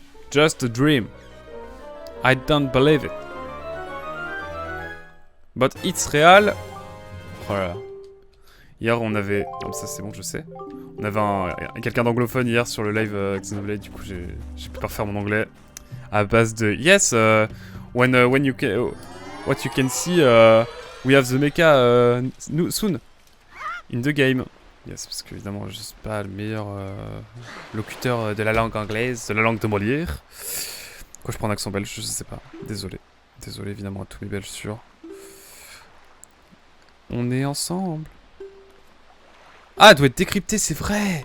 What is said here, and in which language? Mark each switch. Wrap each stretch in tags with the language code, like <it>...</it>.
<en>Just a dream. I don't believe it. But it's real.</en> <fr>Oh là là. Hier on avait... Comme ça c'est bon je sais. On avait quelqu'un d'anglophone hier sur le live Xenoblade. Du coup j'ai pu parfaire mon anglais. À base de...</fr> <en>Yes, when you can... what you can see, we have the mecha soon. In the game.</en> <fr>Yes, parce qu'évidemment je suis pas le meilleur locuteur de la langue anglaise, de la langue de Molière. Pourquoi je prends un accent belge, je sais pas. Désolé. Désolé évidemment à tous mes belges sûrs. On est ensemble. Ah, elle doit être décryptée, c'est vrai.</fr>